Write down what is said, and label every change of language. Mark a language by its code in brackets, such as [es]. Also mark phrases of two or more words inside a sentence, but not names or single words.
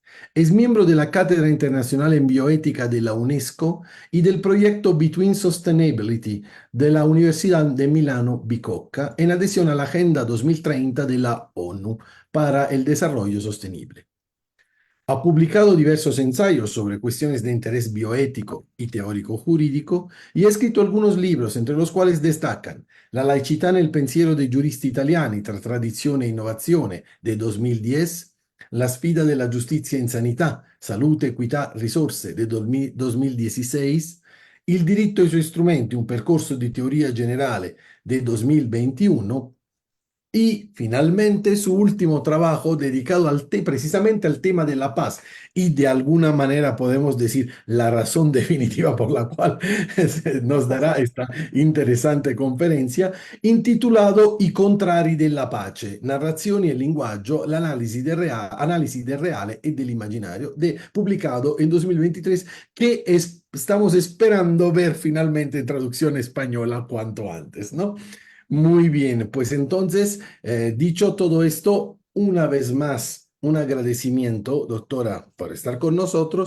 [es] Es miembro de la Cátedra Internacional en Bioética de la UNESCO y del proyecto Between Sustainability de la Universidad de Milano Bicocca, en adhesión a la Agenda 2030 de la ONU para el Desarrollo Sostenible. Ha publicado diversos ensayos sobre cuestiones de interés bioético y teórico jurídico y ha escrito algunos libros, entre los cuales destacan La laicità nel pensiero dei giuristi italiani tra tradizione e innovazione de 2010, La sfida della giustizia in sanità, salute, equità, risorse de 2016, Il diritto e i suoi strumenti, un percorso di teoria generale de 2021 y finalmente su último trabajo dedicado precisamente al tema de la paz y de alguna manera podemos decir la razón definitiva por la cual nos dará esta interesante conferencia, intitulado I contrari della pace, narrazioni e linguaggio, analisi del reale e dell'immaginario, publicado en 2023, que estamos esperando ver finalmente en traducción española cuanto antes, ¿no? Muy bien, pues entonces, dicho todo esto, una vez más, un agradecimiento, doctora, por estar con nosotros.